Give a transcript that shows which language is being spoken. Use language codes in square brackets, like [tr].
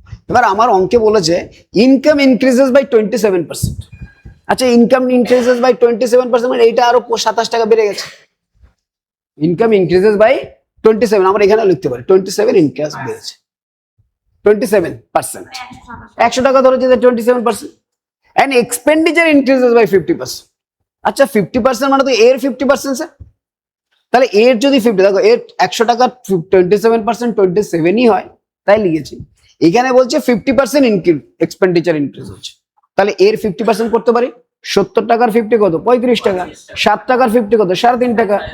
[bn] এবার আমার অঙ্কে বলেছে [en] Income increases by 27%। [bn] আচ্ছা [en] income increases by 27% [bn] মানে এইটা আরো 27 টাকা বেড়ে গেছে। [en] income increases by 27, [bn] আমরা এখানে লিখতে পারি 27 ইনক্রিজ বেড়েছে 27%। 100 টাকা ধরেছে যে 27%। [en] and expenditure increases by 50%। [bn] আচ্ছা 50% মানে তো এর 50% স্যার, তাহলে এর যদি 50, দেখো এর 100 টাকা 27% 27ই হয়, তাই লিখেছি। এখানে বলছে 50% ইনক্রিজ, এক্সপেন্ডিচার ইনক্রিজ হচ্ছে, তাহলে এর 50% করতে পারি। 70 টাকার 50 কত? 35 টাকা। 7 টাকার 50 কত? 3.5 টাকা।